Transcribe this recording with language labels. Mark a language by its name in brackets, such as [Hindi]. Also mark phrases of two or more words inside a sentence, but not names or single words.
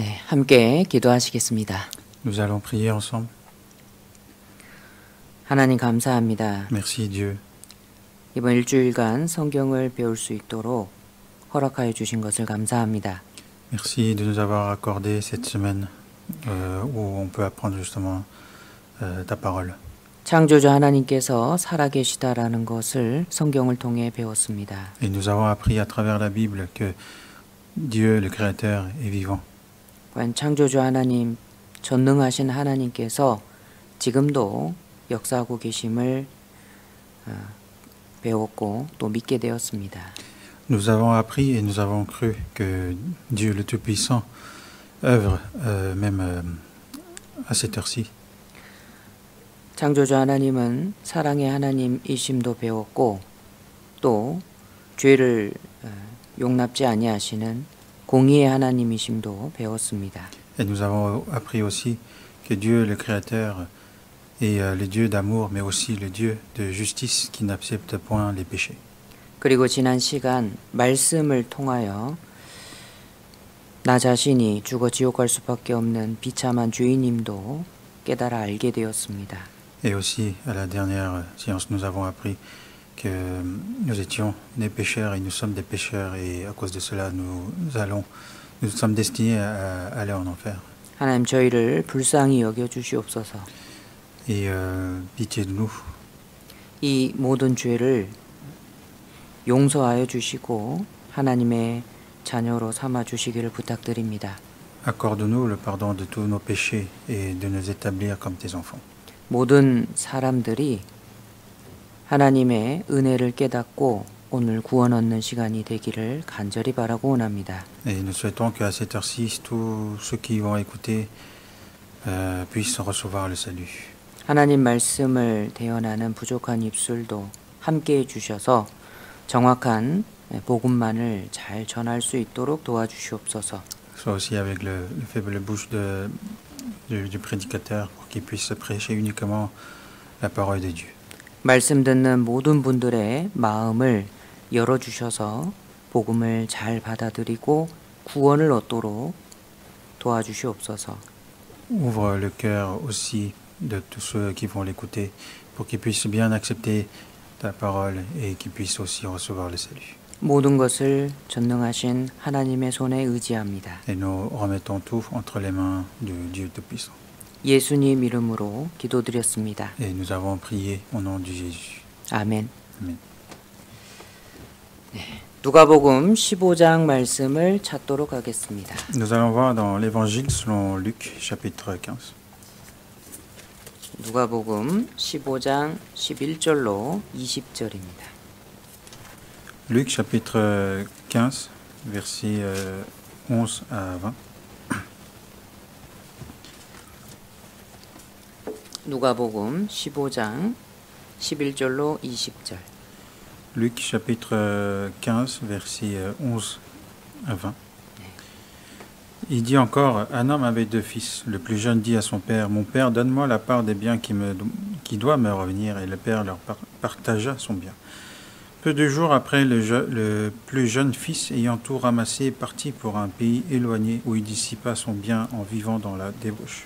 [Korean] 함께 기도하시겠습니다. [French] Nous allons prier ensemble. [Korean] 하나님 감사합니다. [French] Merci Dieu [Korean] 이번 일주일간 성경을 배울 수 있도록 허락하여 주신 것을 감사합니다. [French] Merci de nous avoir accordé cette semaine où on peut apprendre justement ta parole. [Korean] 창조주 하나님께서 살아계시다라는 것을 성경을 통해 배웠습니다. [French] Et nous avons appris à travers la Bible que Dieu, le Créateur, est vivant. [Korean] 과연 창조주 하나님, 전능하신 하나님께서 지금도 역사하고 계심을 배웠고 또 믿게 되었습니다. [French] Nous avons appris et nous avons cru que Dieu le Tout-Puissant œuvre même à cette heure-ci. [Korean] 창조주 하나님은 사랑의 하나님이심도 배웠고 또 죄를 용납지 아니하시는 공의의 하나님이심도 배웠습니다. [French] Et nous avons appris aussi que Dieu, le Créateur, est le Dieu d'amour, mais aussi le Dieu de justice qui n'accepte point les péchés. [Korean] 그리고 지난 시간 말씀을 통하여 나 자신이 죽어 지옥 갈 수밖에 없는 비참한 죄인임도 깨달아 알게 되었습니다. [French] Et aussi, à la dernière séance, nous avons appris que nous étions des pécheurs et nous sommes des pécheurs et à cause de cela, nous sommes destinés à aller en enfer. [Korean] 하나님 저희를 불쌍히 여겨 주시옵소서. [French] Et pitié de nous. [Korean] 이 모든 죄를 용서하여 주시고 하나님의 자녀로 삼아 주시기를 부탁드립니다. [French] Accorde-nous le pardon de tous nos péchés et de nous établir comme tes enfants. [Korean] 모든 사람들이 하나님의 은혜를 깨닫고 오늘 구원 얻는 시간이 되기를 간절히 바라고 원합니다. [French] Et nous souhaitons qu'à cette heure-ci, tous ceux qui vont écouter puissent recevoir le salut. [Korean] 하나님 말씀을 대언하는 부족한 입술도 함께해 주셔서 정확한 복음만을 잘 전할 수 있도록 도와주시옵소서. [French] Soit aussi avec le faible bouche du prédicateur pour qu'il puisse prêcher uniquement la parole de Dieu. [Korean] 말씀 듣는 모든 분들의 마음을 열어주셔서 복음을 잘 받아들이고 구원을 얻도록 도와주시옵소서. [French] Ouvre le cœur aussi de tous ceux qui vont l'écouter pour qu'ils puissent bien accepter ta parole et qu'ils puissent aussi recevoir le salut. [Korean] 모든 것을 전능하신 하나님의 손에 의지합니다. [French] Et nous remettons tout entre les mains du Dieu Tout-Puissant. [Korean] 예수님 이름으로 기도드렸습니다. [French] Et nous avons prié au nom de Jésus. [Korean] 아멘. [French] Amen. [Korean] 누가복음 15장 말씀을 찾도록 하겠습니다. [French] Nous allons voir dans l'Évangile selon Luc, chapitre 15. [Korean] 누가복음 15장 11절로 20절입니다. [French] Luc, chapitre 15, versets 11 à 20. [Korean] 누가복음 15장 11절로 20절. [French] Luc, chapitre 15, versets 11 à 20. Il dit encore, un homme avait deux fils. Le plus jeune dit à son père, « Mon père, donne-moi la part des biens qui doit me revenir. » Et le père leur partagea son bien. Peu de jours après, le plus jeune fils, ayant tout ramassé, partit pour un pays éloigné où il dissipa son bien en vivant dans la débauche.